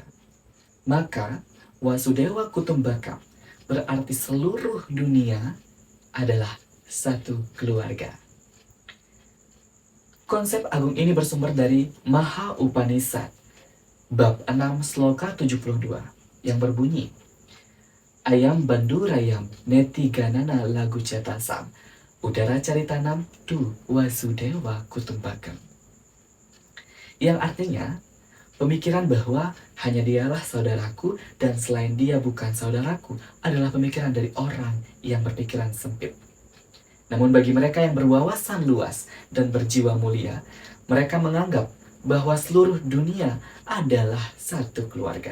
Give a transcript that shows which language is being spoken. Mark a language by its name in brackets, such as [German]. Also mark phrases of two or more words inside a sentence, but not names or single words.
[Indonesian] Maka [Sanskrit] Wasudewa Kutumbakam [Indonesian] berarti seluruh dunia adalah satu keluarga. Konsep agung ini bersumber dari Maha Upanishad, bab 6 sloka 72, yang berbunyi, [Sanskrit] Ayam bandurayam neti ganana lagu cetasam, udara caritanam tu Wasudewa Kutumbakam. [Indonesian] Yang artinya, pemikiran bahwa hanya dialah saudaraku dan selain dia bukan saudaraku adalah pemikiran dari orang yang berpikiran sempit. Namun bagi mereka yang berwawasan luas dan berjiwa mulia, mereka menganggap bahwa seluruh dunia adalah satu keluarga.